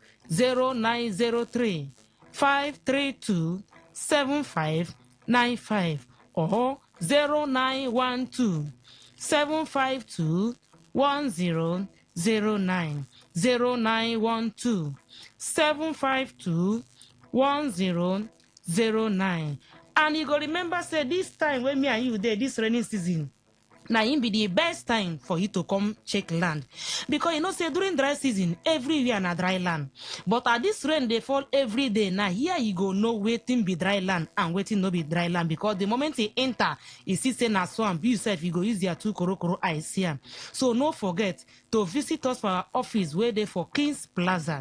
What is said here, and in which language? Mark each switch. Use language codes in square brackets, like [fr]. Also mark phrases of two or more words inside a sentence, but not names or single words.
[pcm] 0903 532 7595 or 0912 752 1009. 0912 752 1009. And you go remember, say, this time when me and you there, this rainy season, now it be the best time for you to come check land. Because you know, say during dry season, everywhere na dry land. But at this rain, they fall every day. Now here you go know waiting be dry land and waiting no be dry land. Because the moment you enter, you see say na swamp, you yourself, you go use your 2 korokoro eyes see am. So no forget to visit us for our office where they for Kings Plaza.